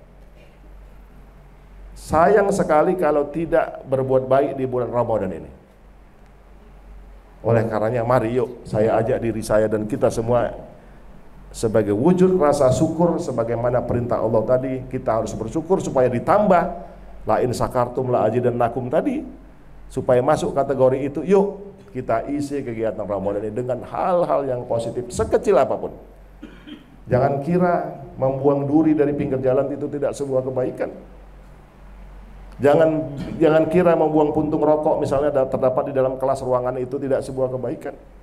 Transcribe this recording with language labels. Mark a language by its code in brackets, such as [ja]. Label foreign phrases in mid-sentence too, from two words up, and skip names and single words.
[id] Sayang sekali kalau tidak berbuat baik di bulan Ramadan ini. Oleh karenanya mari yuk saya ajak diri saya dan kita semua sebagai wujud rasa syukur sebagaimana perintah Allah tadi, kita harus bersyukur supaya ditambah [ar] لئن شكرتم لأزيدنكم [id] tadi, supaya masuk kategori itu. Yuk kita isi kegiatan Ramadan ini dengan hal-hal yang positif sekecil apapun. Jangan kira membuang duri dari pinggir jalan itu tidak sebuah kebaikan. Jangan kira membuang puntung rokok misalnya terdapat di dalam kelas ruangan itu tidak sebuah kebaikan.